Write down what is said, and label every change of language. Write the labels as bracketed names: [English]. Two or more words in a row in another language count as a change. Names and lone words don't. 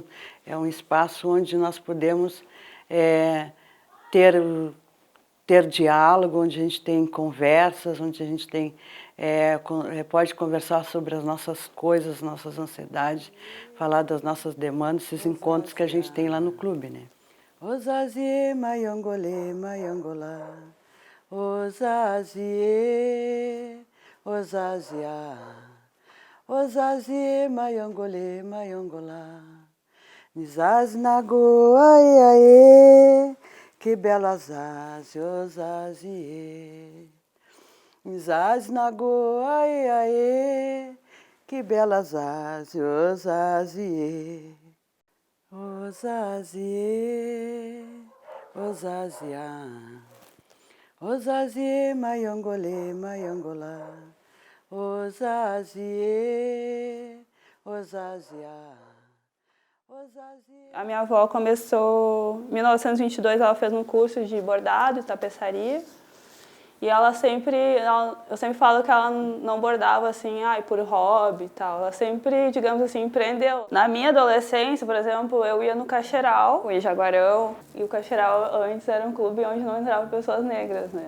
[Portuguese] É um espaço onde nós podemos ter diálogo, onde a gente tem conversas, onde a gente tem, pode conversar sobre as nossas coisas, nossas ansiedades, falar das nossas demandas, esses encontros que a gente tem lá no clube, né? Ozazie, maiongole, maiongolá. Ozazie, ozazia, ozazie, maiongole, maiongolá. Nizaz nago, aê, aê, que belas azes, ozazie. Nizaz nago, aê, aê, que belas asas, osazie, osazie, osazia, osazie, maiongole, maiongolá, osazie, osazia. A minha avó começou em 1922, ela fez um curso de bordado e tapeçaria. E eu sempre falo que ela não bordava assim, por hobby e tal. Ela sempre, digamos assim, empreendeu. Na minha adolescência, por exemplo, eu ia no Cacheral, em Jaguarão, e o Cacheral antes era um clube onde não entravam pessoas negras, né?